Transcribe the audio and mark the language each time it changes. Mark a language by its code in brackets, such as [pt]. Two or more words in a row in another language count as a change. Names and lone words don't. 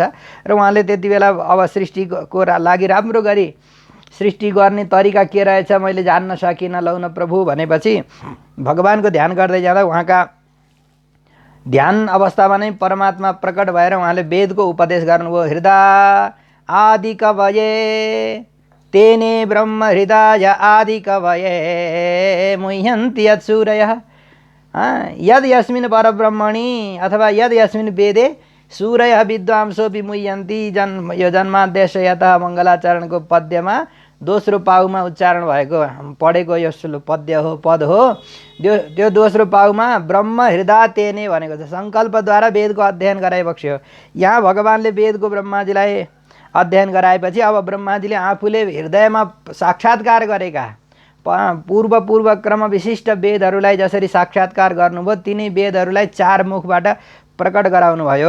[ne] र उहाँले त्यति बेला अब सृष्टिको लागि राम्रो गरी सृष्टि गर्ने तरिका के रहेछ मैले जान्न सकिनँ लौ न प्रभु भनेपछि भगवानको ध्यान गर्दै जाँदा उहाँका ध्यान अवस्थामा नै परमात्मा प्रकट भएर उहाँले वेदको उपदेश गर्नुभयो। [sa] हृदय आदि कवये तेने ब्रह्म हृदय आदि कवये मुह्यन्ति यत्सूरयः यद यस्मिन् परब्रह्मणि अथवा यद यस्मिन् वेदे सूरयः विद्वांसो विमुह्यन्ति। [ne] यो [sa] जन्मादेश यतः [ne] मङ्गलाचरणको पद्यमा दोस्रो पाउमा उच्चारण भएको पढेको यो पद हो। त्यो दोस्रो पाउमा [sa] ब्रह्म हृदय तेने [ne] भनेको छ। सङ्कल्पद्वारा वेदको अध्ययन गराइबक्स्यो। यहाँ भगवानले वेदको ब्रह्माजीलाई अध्ययन गराएपछि अब ब्रह्माजीले आफूले हृदयमा साक्षात्कार गरेका पूर्व क्रम विशिष्ट वेदहरूलाई जसरी साक्षात्कार गर्नुभयो तिनै वेदहरूलाई 4 मुखबाट प्रकट गराउनु भयो।